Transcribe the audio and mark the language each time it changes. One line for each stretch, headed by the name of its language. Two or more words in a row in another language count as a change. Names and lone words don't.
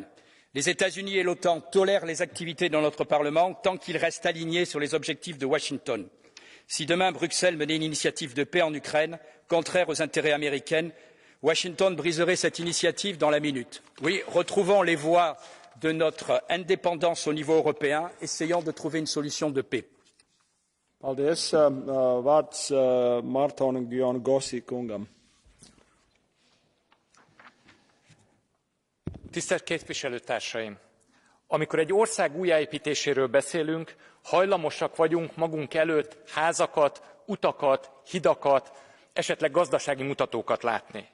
French: Les États-Unis et l'OTAN tolèrent les activités dans notre Parlement tant qu'ils restent alignés sur les objectifs de Washington. Si demain Bruxelles menait une initiative de paix en Ukraine, contraire aux intérêts américains, Washington briserait cette initiative dans la minute. Oui, retrouvons les voies de notre indépendance au niveau européen, essayons de trouver une solution de paix.
Latvian: Paldies. Vārds Mārtonam Gyongossi kungam.
Hungarian: Tisztelt képviselőtársaim! Amikor egy ország újjáépítéséről beszélünk, hajlamosak vagyunk magunk előtt házakat, utakat, hidakat, esetleg gazdasági mutatókat látni.